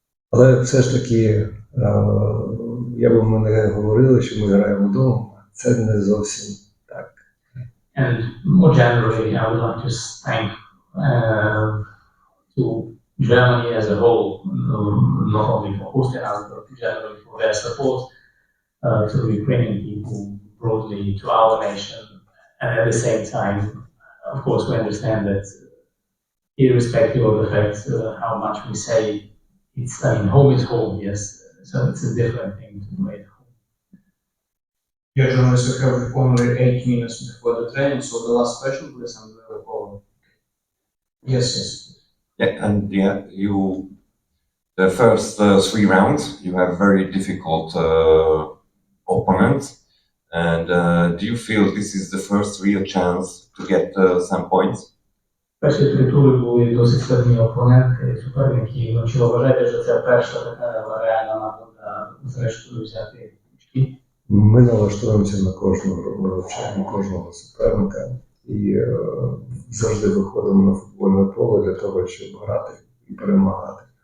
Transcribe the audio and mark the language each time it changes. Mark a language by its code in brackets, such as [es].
[uk] Але все ж таки, я би ми не говорили, що ми граємо вдома, це не зовсім так. [en] And more generally, I would like to thank to Germany as a whole, not only for hosting us, but generally for their support to the Ukrainian people, broadly to our nation. And at the same time, of course, we understand that irrespective of the fact how much we say, home is home, yes. So it's a different thing to play at home. Your journalists have only 8 minutes before the training, so the last question, please, and we'll go. Yes. Yeah, and the first 3 rounds, you have very difficult opponents. And do you feel this is the first real chance to get some points? [uk] Перші 3 тури були досить складні опоненти, суперники. Чи вважаєте, що це перша така реальна нагода зрештою взяти очки? Ми налаштуємося на кожну гру, ми вивчаємо кожного суперника і завжди виходимо на футбольне поле для того, щоб грати і перемагати.